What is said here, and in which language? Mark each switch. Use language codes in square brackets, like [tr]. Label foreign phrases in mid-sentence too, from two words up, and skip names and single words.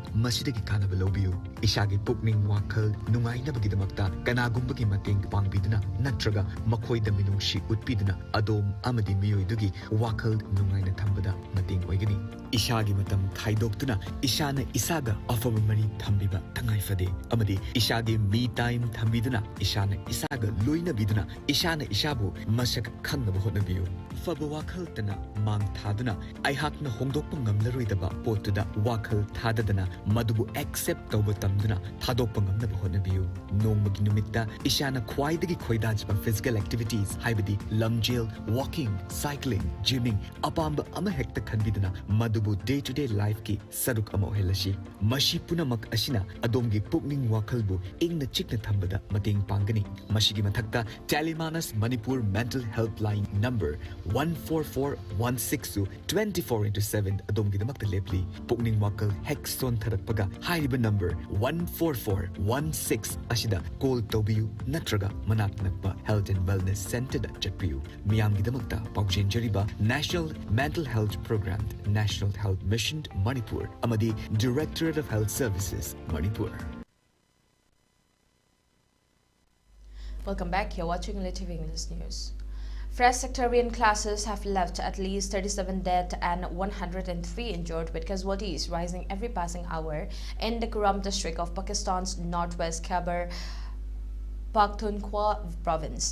[mni] masidagi kanaba lobiu ishagi pukning wakhal nungai nabagidamakta kanagumba gi mateng pangbiduna natraga makhoida minungshi utpiduna adom amadi miyoidugi wakhal nungaina thambada mating oigani ishagi matam khaidokuna ishana isaga afaba mari thambiba tangai fade amadi ishagi me time thambiduna ishana isaga loina biduna ishana isabu masak khangna hotnabiyu faba wakhal tana mang thaduna aihakna hongdokpa ngamlaroidaba potuda wakhal thadadana madubu accept tawba tamduna thadokpa ngamna hotnabiyu nongmagi numitta ishana khwaidagi khoidajba physical activities haibadi lamjel [en] walking cycling gymming [mni] apamba ama hekta khanbiduna madubu [en] day to day life [mni] ki saruk ama ohelashi mashi punamak asina adomgi pukning wakhalbu ingna chikna thambada mating pangani mashigi mathakta Telemanas Manipur [en] mental helpline number [mni] 14416 24/7 adomgi damakta lepli pukning wakhal hexon tharakpaga haiba number 14416 asida call tobiyu natraga manak nakpa [en] health and wellness center [mni] da chatpiyu miyamgi damakta paukjenjariba National Mental Health Program National Health Mission Manipur amadi Directorate of Health Services Manipur. [en] Welcome back. You're watching ELITETV English News. Fresh sectarian clashes have left at least 37 dead and 103 injured, with casualties rising every passing hour in the Kuram district of Pakistan's northwest Khyber Pakhtunkhwa province.